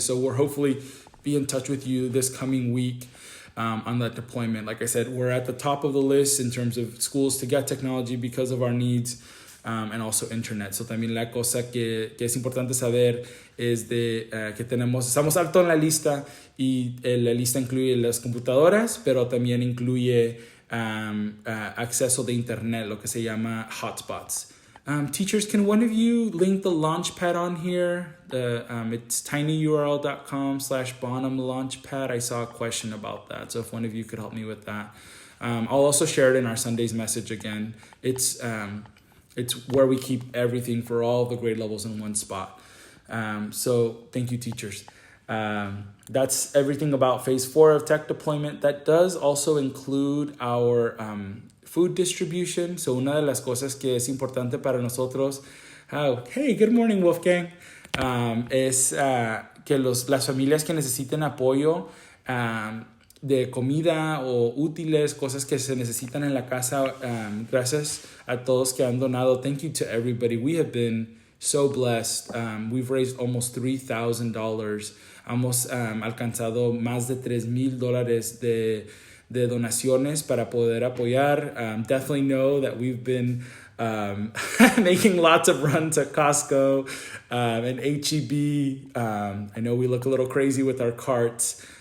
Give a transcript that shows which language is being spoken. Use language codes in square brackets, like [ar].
[en] So we'll hopefully be in touch with you this coming week on that deployment. Like I said, we're at the top of the list in terms of schools to get technology because of our needs. And also internet. [es] So también la cosa que es importante saber es de que estamos alto en la lista y la lista incluye las computadoras, pero también incluye acceso de internet, lo que se llama hotspots. [en] Teachers, can one of you link the Launchpad on here? It's tinyurl.com/Bonham Launchpad. I saw a question about that. So if one of you could help me with that. I'll also share it in our Sunday's message again. It's where we keep everything for all the grade levels in one spot. So thank you, teachers. That's everything about phase 4 of tech deployment. That does also include our food distribution. [es] So una de las cosas que es importante para nosotros, [en] hey, good morning, Wolfgang, [es] es que las familias que necesiten apoyo de comida o útiles, cosas que se necesitan en la casa. Gracias a todos que han donado. [en] Thank you to everybody. We have been so blessed. We've raised almost $3,000. [es] Hemos alcanzado más de $3,000 de donaciones para poder apoyar. [en] Definitely know that we've been making lots of runs at Costco and H-E-B. I know we look a little crazy with our carts.